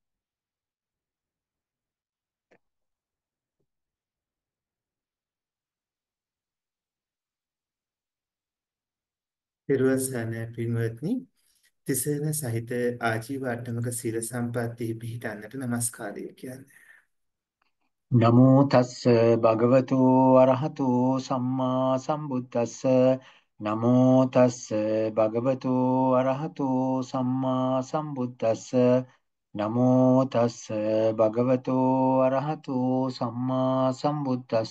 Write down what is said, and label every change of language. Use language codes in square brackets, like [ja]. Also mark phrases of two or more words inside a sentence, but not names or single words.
[si] පෙරවස් සෑම පින්වත්නි තිසරණ සහිත ආජීව අට්ටමක සීල සම්පatti පිහිටන්නට নমස්කාරය කියන්නේ. [pi] නමෝ තස්ස භගවතු අරහතු සම්මා සම්බුද්දස්ස නමෝ තස්ස භගවතු අරහතු සම්මා සම්බුද්දස්ස නමෝ තස්ස භගවතු අරහතු සම්මා සම්බුද්දස්ස